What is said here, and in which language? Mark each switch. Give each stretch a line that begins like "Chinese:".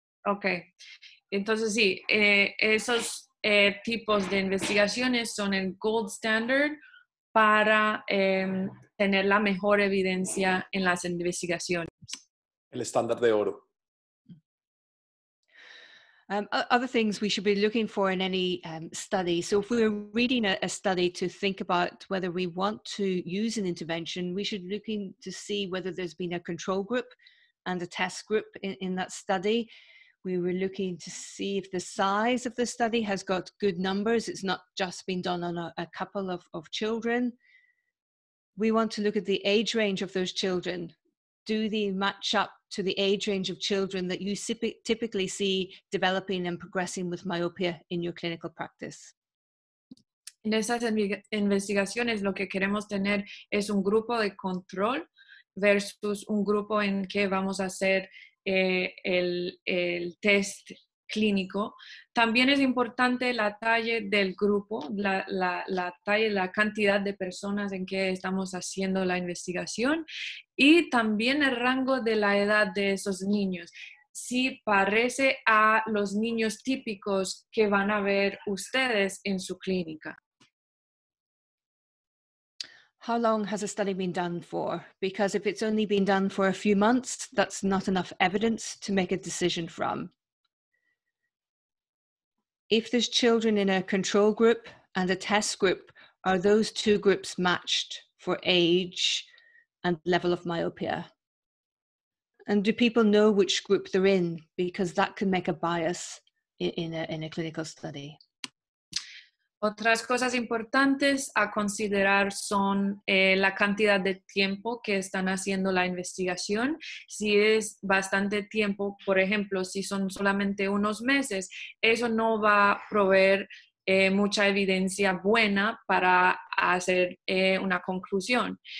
Spanish: Ok, entonces sí, esos tipos de investigaciones son el gold standard para tener la mejor evidencia en las investigaciones. El estándar de oro.
English: Other things we should be looking for in any study. So if we're reading a study to think about whether we want to use an intervention, we should be looking to see whether there's been a control group and a test group in that study. We were looking to see if the size of the study has got good numbers. It's not just been done on a couple of children. We want to look at the age range of those children. Do they match up to the age range of children that you typically see developing and progressing with myopia in your clinical practice?
Spanish: En esas investigaciones lo que queremos tener es un grupo de control versus un grupo en que vamos a hacer el test clínico. También es importante la talla del grupo, la talla, la cantidad de personas en que estamos haciendo la investigación y también el rango de la edad de esos niños. Si parece a los niños típicos que van a ver ustedes en su clínica.
English: How long has a study been done for? Because if it's only been done for a few months, that's not enough evidence to make a decision from. If there's children in a control group and a test group, are those two groups matched for age and level of myopia? And do people know which group they're in? Because that can make a bias in a clinical study.
Spanish: Otras cosas importantes a considerar son la cantidad de tiempo que están haciendo la investigación. Si es bastante tiempo, por ejemplo, si son solamente unos meses, eso no va a proveer mucha evidencia buena para hacer una conclusión.